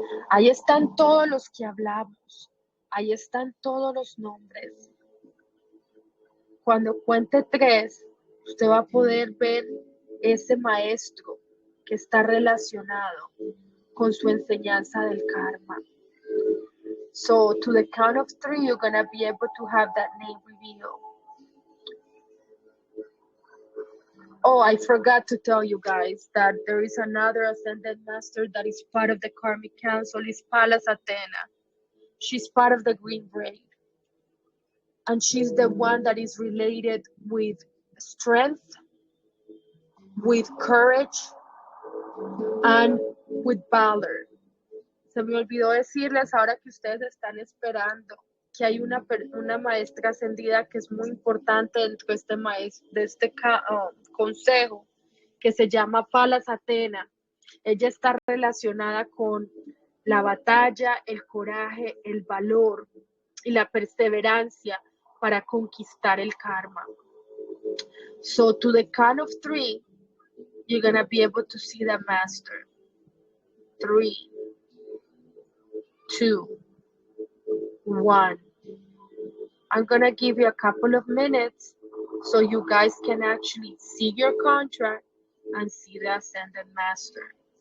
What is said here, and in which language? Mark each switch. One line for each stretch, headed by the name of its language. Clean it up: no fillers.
Spanish: Ahí están todos los que hablamos, ahí están todos los nombres. Cuando cuente 3, usted va a poder ver ese maestro que está relacionado con su enseñanza del karma.
English: So, to the count of 3, you're going to be able to have that name revealed. Oh, I forgot to tell you guys that there is another ascended master that is part of the Karmic Council. It's Pallas Athena. She's part of the Green Braid. And she's the one that is related with strength, with courage, and with valor.
Spanish: Se me olvidó decirles ahora que ustedes están esperando que hay una maestra ascendida que es muy importante dentro de este consejo, que se llama Pallas Athena. Ella está relacionada con la batalla, el coraje, el valor y la perseverancia para conquistar el karma.
English: So to the count of 3, you're going to be able to see the master. 3, 2, 1. I'm going to give you a couple of minutes so you guys can actually see your contract and see the ascended master.